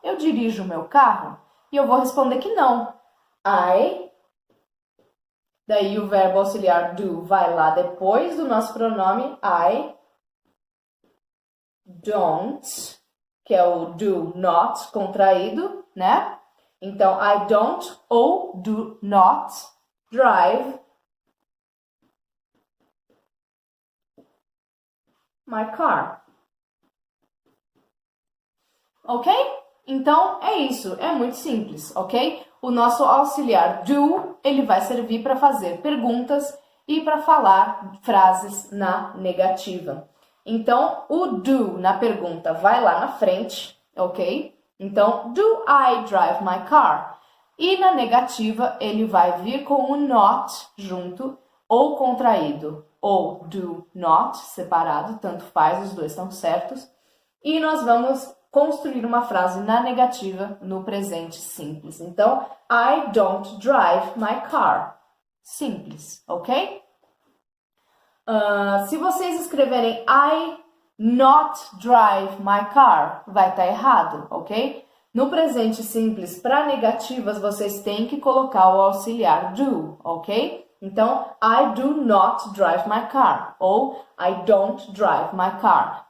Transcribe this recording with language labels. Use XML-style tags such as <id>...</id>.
<pt>Eu dirijo o meu carro? E eu vou responder que não. Daí o verbo auxiliar do vai lá depois do nosso pronome I don't, que é o do not contraído, né?</pt> <en>Então, I don't ou do not drive my car.</en> <pt>Ok? Então, é isso. É muito simples, ok? O nosso auxiliar do, ele vai servir para fazer perguntas e para falar frases na negativa. Então, o do na pergunta vai lá na frente, ok? Então,</pt> <en>do I drive my car?</en> <pt>E na negativa, ele vai vir com o not junto ou contraído, ou do not separado, tanto faz, os dois estão certos. E nós vamos construir uma frase na negativa no presente simples.</pt> <en>Então, I don't drive my car.</en> <pt>Simples, ok? Se vocês escreverem</pt> <en>I not drive my car,</en> <pt>vai estar errado, ok? No presente simples, para negativas, vocês têm que colocar o auxiliar do, ok?</pt> <en>Então, I do not drive my car ou I don't drive my car.</en>